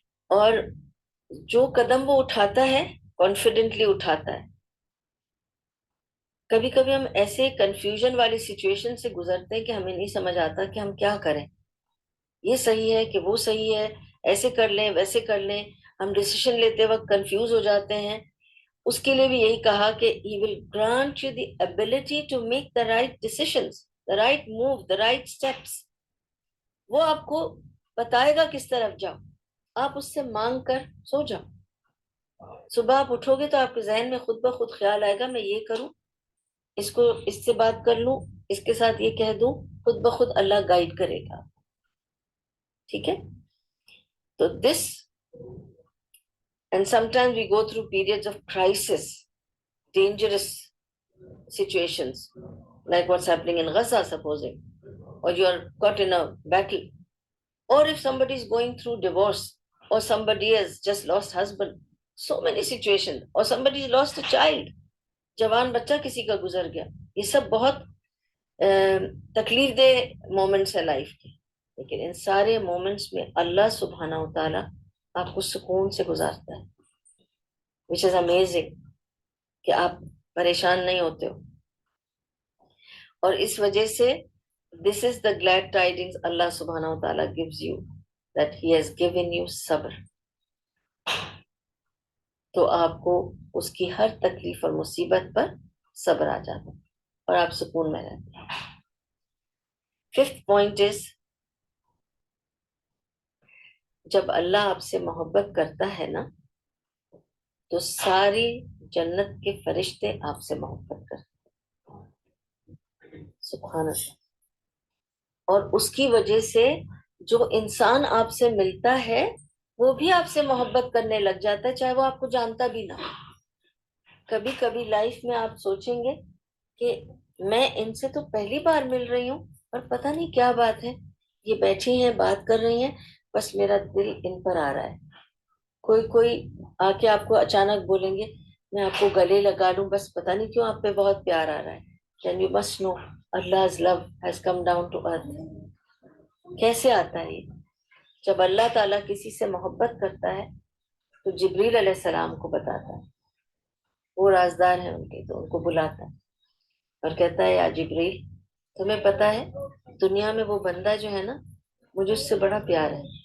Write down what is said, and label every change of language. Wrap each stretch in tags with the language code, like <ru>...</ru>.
<ur>اور جو قدم وہ اٹھاتا ہے کانفیڈنٹلی اٹھاتا ہے. کبھی کبھی ہم ایسے کنفیوژن والی سچویشن سے گزرتے ہیں کہ ہمیں نہیں سمجھ آتا کہ ہم کیا کریں، یہ صحیح ہے کہ وہ صحیح ہے، ایسے کر لیں ویسے کر لیں. ہم ڈیسیشن لیتے وقت کنفیوز ہو جاتے ہیں. اس کے لیے بھی یہی کہا کہ</ur> <en>he will grant you the ability to make the right decisions, the right move, the right steps.</en> <ur>وہ آپ کو بتائے گا کس طرف جاؤ، آپ اس سے مانگ کر سو جاؤ. صبح آپ اٹھو گے تو آپ کے ذہن میں خود بخود خیال آئے گا میں یہ کروں، اس کو اس سے بات کر لوں، اس کے ساتھ یہ کہہ دوں، خود بخود اللہ گائیڈ کرے گا. ٹھیک ہے.</ur> <en>تو this and some times we go through periods of crisis, dangerous situations like what's happening in Gaza, supposing, or you are caught in a battle, or if somebody is going through divorce, or somebody has just lost husband, so many situations, or somebody has lost a child,</en> <ur>جوان بچہ کسی کا گزر گیا. یہ سب بہت تکلیف دہ مومنٹس ہیں لائف کے، لیکن ان سارے مومنٹس میں اللہ سبحانہ و تعالیٰ آپ کو سکون سے گزارتا ہے،</ur> <en>which is amazing</en> <ur>کہ آپ پریشان نہیں ہوتے ہو. اور اس وجہ سے</ur> <en>this is the glad tidings اللہ سبحانہ و تعالیٰ gives you, that he has given you صبر.</en> <ur>تو آپ کو اس کی ہر تکلیف اور مصیبت پر صبر آ جاتا ہے اور آپ سکون میں رہتے ہیں.</ur> <en>fifth point is</en> <ur>جب اللہ آپ سے محبت کرتا ہے نا تو ساری جنت کے فرشتے آپ سے محبت کرتے ہیں. سبحان اللہ. اور اس کی وجہ سے جو انسان آپ سے ملتا ہے وہ بھی آپ سے محبت کرنے لگ جاتا ہے چاہے وہ آپ کو جانتا بھی نہ ہو. کبھی کبھی لائف میں آپ سوچیں گے کہ میں ان سے تو پہلی بار مل رہی ہوں اور پتہ نہیں کیا بات ہے، یہ بیٹھی ہیں بات کر رہی ہیں، بس میرا دل ان پر آ رہا ہے. کوئی آ کے آپ کو اچانک بولیں گے میں آپ کو گلے لگا لوں، بس پتہ نہیں کیوں آپ پہ بہت پیار آ رہا ہے.</ur> <en>Then you must know Allah's love has come down to earth.</en> <ur>کیسے آتا ہے یہ؟ جب اللہ تعالیٰ کسی سے محبت کرتا ہے تو جبریل علیہ السلام کو بتاتا ہے، وہ رازدار ہیں ان کے، تو ان کو بلاتا ہے اور کہتا ہے یا جبریل تمہیں پتا ہے دنیا میں وہ بندہ جو ہے نا مجھے اس سے بڑا پیار ہے.</ur>